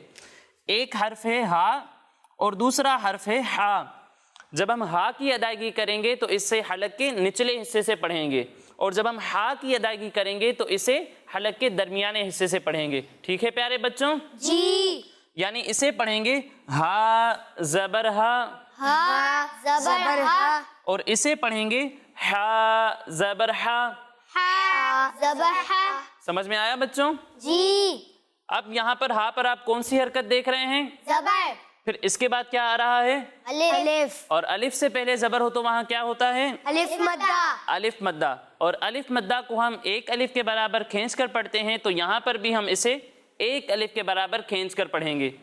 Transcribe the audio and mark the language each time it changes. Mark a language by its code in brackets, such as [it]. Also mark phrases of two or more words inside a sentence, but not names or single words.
[ur] ایک حرف ہے ہا اور دوسرا حرف ہے ہا۔ جب ہم ہا کی ادائیگی کریں گے تو اس سے حلق کے نچلے حصے سے پڑھیں گے، اور جب ہم ہا کی ادائیگی کریں گے تو اسے حلق کے درمیانے حصے سے پڑھیں گے۔ ٹھیک ہے پیارے بچوں؟ جی۔ یعنی اسے پڑھیں گے ہا زبر ہا، ہا زبر ہا، اور اسے پڑھیں گے ہا زبر ہا۔ ہا زبر ہا۔ سمجھ میں آیا بچوں؟ جی۔ اب یہاں پر ہا پر آپ کون سی حرکت دیکھ رہے ہیں؟ زبر، پھر اس کے بعد کیا آ رہا ہے؟ الف، اور الف سے پہلے زبر ہو تو وہاں کیا ہوتا ہے؟ الف مدہ، الف مدہ، اور الف مدہ کو ہم ایک الف کے برابر کھینچ کر پڑھتے ہیں، تو یہاں پر بھی ہم اسے ایک الف کے برابر کھینچ کر پڑھیں گے۔